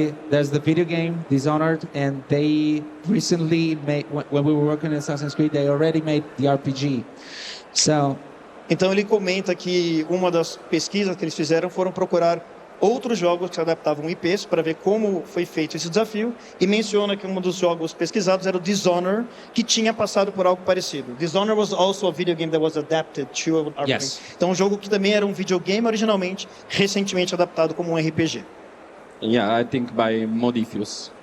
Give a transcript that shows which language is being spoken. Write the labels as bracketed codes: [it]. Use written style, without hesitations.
[en] There's the video game Dishonored, and they recently made, when we were working on Assassin's Creed, they already made the RPG. So, [pt] então ele comenta que uma das pesquisas que eles fizeram foram procurar outros jogos que adaptavam IPs para ver como foi feito esse desafio e menciona que um dos jogos pesquisados era o Dishonored, que tinha passado por algo parecido. [en] Dishonored was also a video game that was adapted to an RPG. Yes. [pt] Então um jogo que também era um videogame originalmente, recentemente adaptado como um RPG. [en] Yeah, I think by Modifius.